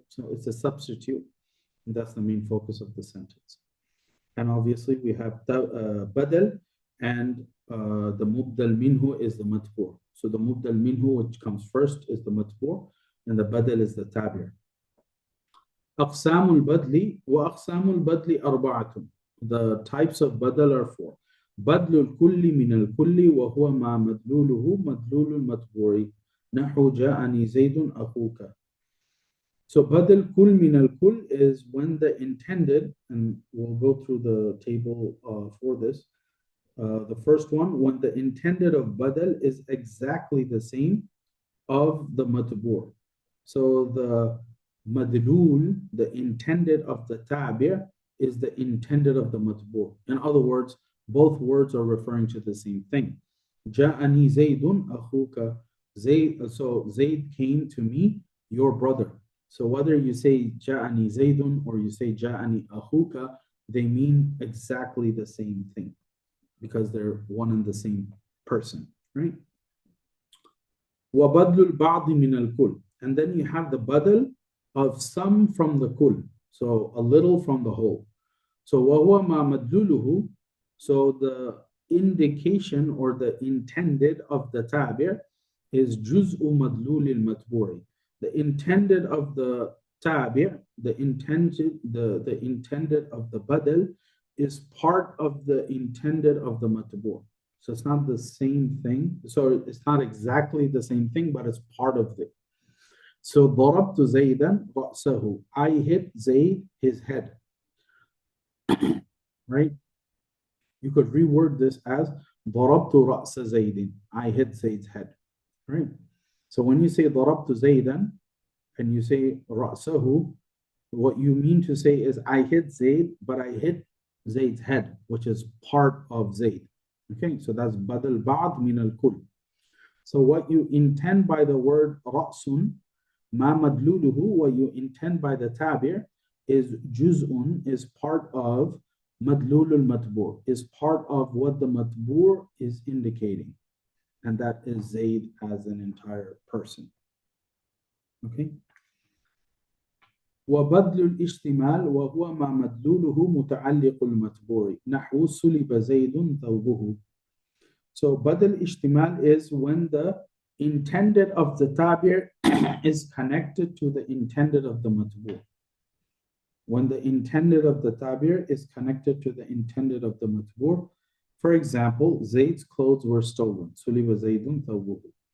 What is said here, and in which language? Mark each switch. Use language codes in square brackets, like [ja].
[en] So it's a substitute, and that's the main focus of the sentence. And obviously we have the badal, and the mubdal minhu is the matbu'. So the mubdal minhu, which comes first, is the matbu', and the badal is the tabir. [ar] أقسام البدل وأقسام البدل أربعة. [en] The types of badal are four. [ar] بدل الكل من الكل وهو ما مدلوله مدلول المتبوع نحو جاءني زيد أخوك. [en] So badal kul min al kul is when the intended, and we'll go through the table for this. The first one, when the intended of badal is exactly the same of the matbu'. So the madlul, the intended of the tabir, is the intended of the matbu'. In other words, both words are referring to the same thing. [ar] Ja'ani Zaydun akhuka. [en] So Zayd came to me, your brother. So whether you say [ar] Ja'ani Zaydun [en] or you say [ar] Ja'ani akhuka, [en] they mean exactly the same thing because they're one and the same person, right? [ar] وَبَدْلُ الْبَعْضِ مِنَ الْكُلِّ. [en] And then you have the badal of some from the kul, so a little from the whole. So [ar] وَهُوَ مَا مَدْلُولُهُ. [en] So the indication or the intended of the tabir is [ar] جُزْءُ مَدْلُولِ الْمَتْبُوعِ. [en] The intended of the tabir, the intended of the badal is part of the intended of the matbu'. So it's not the same thing. So it's not exactly the same thing, but it's part of it. So [ar] ضربت زيدا رأسه. [en] I hit Zayd his head. Right? You could reword this as [ar] ضربت رأس زيد. [en] I hit Zayd's head. Right? So when you say [ar] ضربت زيدا [en] and you say رأسه, what you mean to say is I hit Zayd, but I hit Zayd's head, which is part of Zayd. Okay, so that's badal ba'd min al-kull. So what you intend by the word ra'sun, ma madluluhu, what you intend by the tabir is juz'un, is part of madlulul matbu', is part of what the matbu' is indicating. And that is Zayd as an entire person. Okay. [ar] وبدل الاشتمال وهو ما مدلوله متعلق المتبوع نحو سلب زيد ثوبه. [en] So badal ishtimal is when the intended of the tabir is connected to the intended of the matbu'. When the intended of the tabir is connected to the intended of the matbu'. For example, Zayd's clothes were stolen. [ar] Suliba Zaydun thawbuhu.